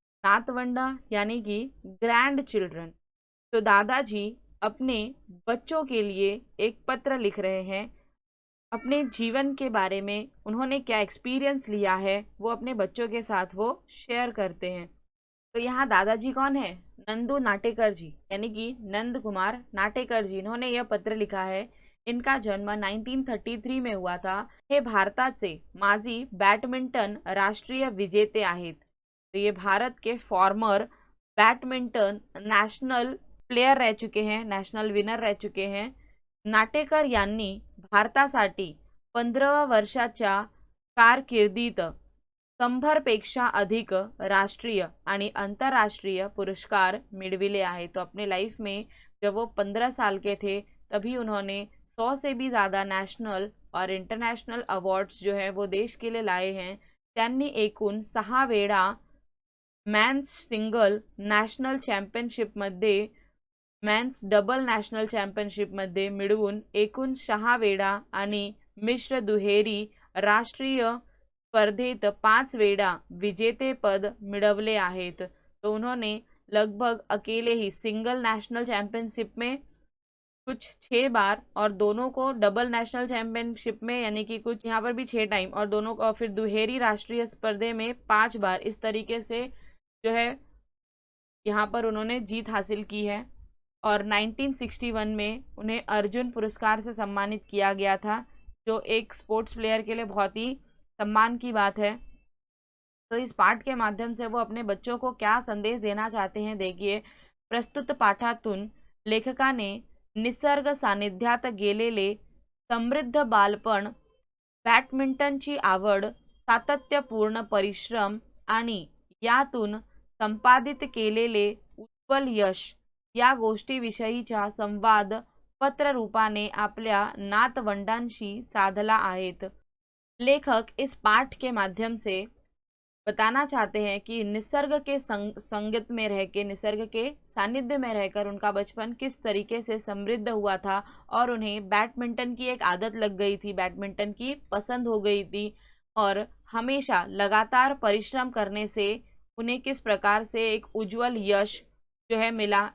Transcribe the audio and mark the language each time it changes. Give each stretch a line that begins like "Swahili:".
Hindi: नातवंडा यानी कि grand children. तो दादाजी अपने बच्चों के लिए एक पत्र लिख रहे हैं। अपने जीवन के बारे में उन्होंने क्या एक्सपीरियंस लिया है वो अपने बच्चों के साथ वो शेयर करते हैं। तो यहाँ दादाजी कौन है? नंदू नाटेकर जी, यानी कि नंद कुमार नाटेकर जी। इन्होंने यह पत्र लिखा है। इनका जन्म 1933 में हुआ था।
Marathi: हे भारताचे माजी बॅडमिंटन राष्ट्रीय विजेते आहेत।
Hindi: तो ये भारत के फॉर्मर बैडमिंटन नेशनल प्लेयर रह चुके हैं, नेशनल विनर रह चुके हैं।
Marathi: नाटेकर यांनी भारतासाठी 15 वर्षाच्या कारकिर्दीत 100 पेक्षा अधिक राष्ट्रीय आणि अंतर्राष्ट्रीय पुरस्कार मिलविले आहेत।
Hindi: तो अपने लाइफ में जब वो 15 साल के थे तभी उन्होंने 100 से भी ज़्यादा नेशनल और इंटरनेशनल अवार्ड्स जो है वो देश के लिए लाए हैं।
Marathi: त्यांनी एकूण 6 वेळा मॅन्स सिंगल नॅशनल चॅम्पियनशिपमध्ये मॅन्स डबल नॅशनल चॅम्पियनशिपमध्ये मिळवून एकूण 6 वेळा आणि मिश्र दुहेरी राष्ट्रीय स्पर्धेत 5 वेळा विजेतेपद मिळवले आहेत।
Hindi: तो उन्होंने लगभग अकेले ही सिंगल नेशनल चैंपियनशिप में कुछ 6 बार और दोनों को डबल नेशनल चैंपियनशिप में यानी कि कुछ यहाँ पर भी 6 टाइम और दोनों को फिर दुहेरी राष्ट्रीय स्पर्धे में 5 बार, इस तरीके से जो है यहाँ पर उन्होंने जीत हासिल की है। और 1961 में उन्हें अर्जुन पुरस्कार से सम्मानित किया गया था, जो एक स्पोर्ट्स प्लेयर के लिए बहुत ही सम्मान की बात है। तो इस पाठ के माध्यम से वो अपने बच्चों को क्या संदेश देना चाहते हैं, देखिए।
Marathi: प्रस्तुत पाठातून लेखकाने निसर्ग सानिध्यात गेलेले समृद्ध बालपण, बॅडमिंटनची आवड, सातत्यपूर्ण परिश्रम आणि यातून संपादित केलेले उज्ज्वल यश या गोष्टीविषयीचा संवाद पत्ररूपाने आपल्या नातवंडांशी साधला आहेत।
Hindi: लेखक इस पाठ के माध्यम से बताना चाहते हैं कि निसर्ग के संगत में रह के, निसर्ग के सानिध्य में रहकर उनका बचपन किस तरीके से समृद्ध हुआ था और उन्हें बैडमिंटन की एक आदत लग गई थी, बैडमिंटन की पसंद हो गई थी और हमेशा लगातार परिश्रम करने से उन्हें किस प्रकार से एक उज्जवल यश जो है मिला।